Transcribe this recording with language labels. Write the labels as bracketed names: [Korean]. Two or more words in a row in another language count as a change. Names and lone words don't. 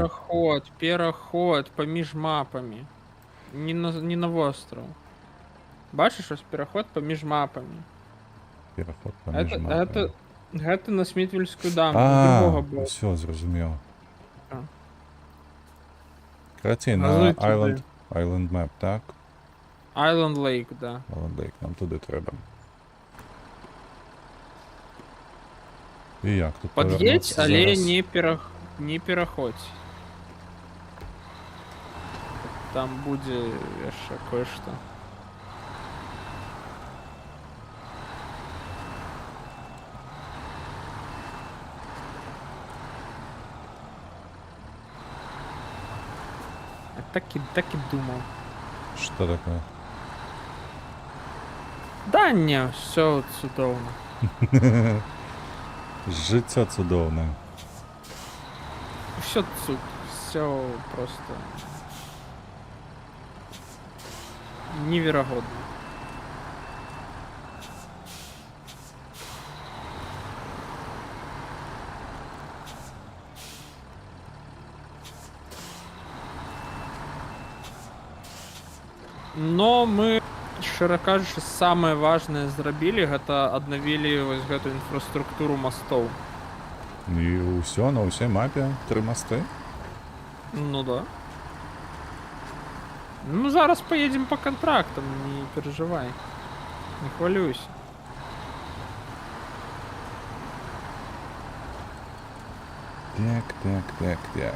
[Belarusian] Пераход паміж мапамі. Не на востраў. Бачыш, ось пераход паміж мапамі. Пераход паміж мапамі. Гэта на Смітвельскую дамбу, з другога боку. Всё, зразумеў. А. Карацей, на Называй Island Map, так? Island Lake, да. Island Lake, [Ukrainian] нам туди треба. І як тут [Belarusian] Пад'едь, [Ukrainian] повернуться [Belarusian] але зараз? не пераходь. Там будзе яшчэ кое-што. Так і думаў. [Ukrainian] Що таке? [Belarusian] Да не, все цудоўна. [Ukrainian] Життя цудовне. Все цуд, [Russian] все просто невероятно. Но мы, [Belarusian] шчыра кажучы, самае важнае зрабілі, гэта аднавілі вось гэту інфраструктуру мастоў. І ўсё, на ўсёй мапе 3 мосты? [Russian] Ну да. Ну зараз поедем по контрактам, не переживай. [Belarusian] Не хвалюйся. Так.